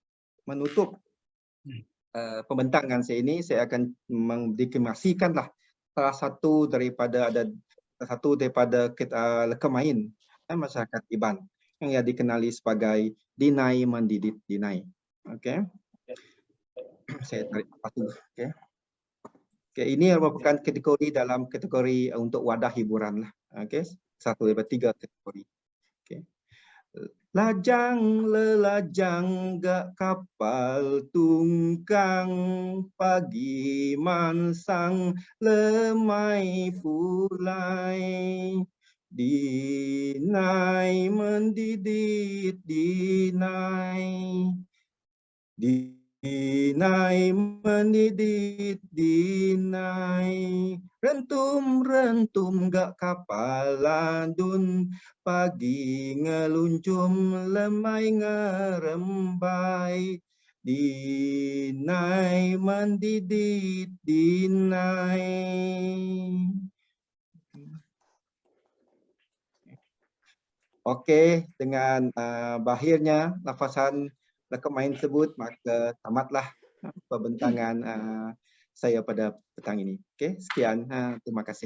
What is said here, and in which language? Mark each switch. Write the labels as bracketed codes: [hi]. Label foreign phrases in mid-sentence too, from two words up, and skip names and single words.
[ms] Okay, untuk menutup pembentangan saya ini, saya akan mendeklarasikanlah salah satu daripada leka main masyarakat Iban yang dikenali sebagai [iba] dinai mendidik dinai. [ms] Okey. Saya tarik satu. Okey. Okey, ini merupakan kategori dalam kategori untuk wadah hiburan lah. Okey, satu daripada 3 kategori. Okey. [iba] Lajang lelajang gak kapal tungkang, pagi mansang lemai pulai, dinai mendidit dinai, dinai mendidit dinai, rentum-rentum gak kapal landun, pagi ngeluncum lemai ngerembai, dinai mendidit dinai. [ms] Okey, dengan berakhirnya lafasan leka main tersebut, maka tamatlah pembentangan saya pada petang ini. Okey, sekian. Terima kasih.